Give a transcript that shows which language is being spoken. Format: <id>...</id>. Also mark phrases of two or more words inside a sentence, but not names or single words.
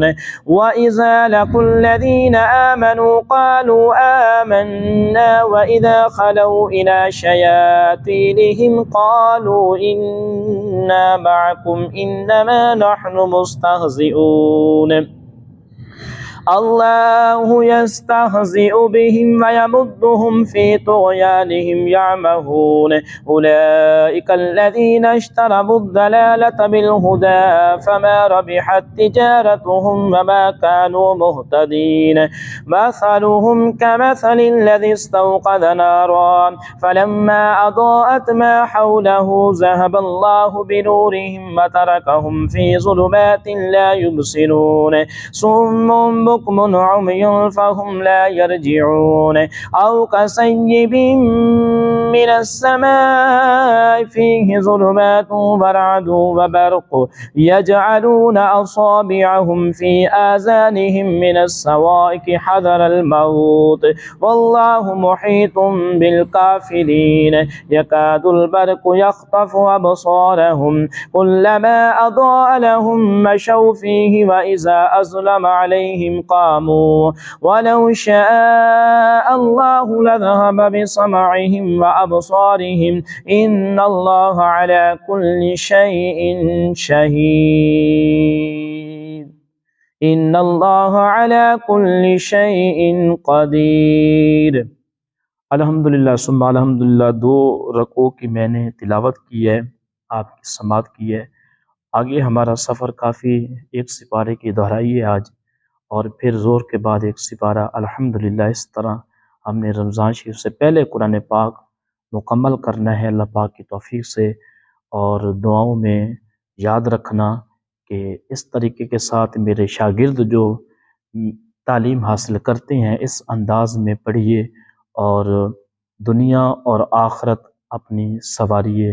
<ar>وإذا لقوا الذين آمنوا قالوا آمنا وإذا خلوا إلى شياطينهم قالوا إنا معكم إنما نحن مستهزئون. الله يستهزئ بهم ويمدهم في طغيانهم يعمهون. أولئك الذين اشتروا الضلالة بالهدى فما ربحت تجارتهم وما كانوا مهتدين. مثلهم كمثل الذي استوقد نارا فلما أضاءت ما حوله ذهب الله بنورهم وتركهم في ظلمات لا يبصرون. صم بكم عمي فهم لا يرجعون. أو كصيب من السماء فيه ظلمات ورعد وبرق يجعلون أصابعهم في آذانهم من الصواعق حذر الموت والله محيط بالكافرين. يكاد البرق يخطف أبصارهم كلما أضاء لهم مشوا فيه وإذا أظلم عليهم قاموا ولو شاء الله لذهب بسمعهم وأبصارهم إن الله على كل شيء شهيد إن الله على كل شيء قدير۔ الحمدللہ ثم الحمدللہ</ar> <ur>2 رکوع کی میں نے تلاوت کی ہے، آپ کی سماعت کی ہے۔ آگے ہمارا سفر کافی 1 سپارے کی دہرائی ہے آج، اور پھر زور کے بعد 1 سپارہ۔ الحمدللہ اس طرح ہم نے رمضان شریف سے پہلے قرآن پاک مکمل کرنا ہے اللہ پاک کی توفیق سے، اور دعاؤں میں یاد رکھنا کہ اس طریقے کے ساتھ میرے شاگرد جو تعلیم حاصل کرتے ہیں اس انداز میں پڑھیے، اور دنیا اور آخرت اپنی سنواریے۔</ur>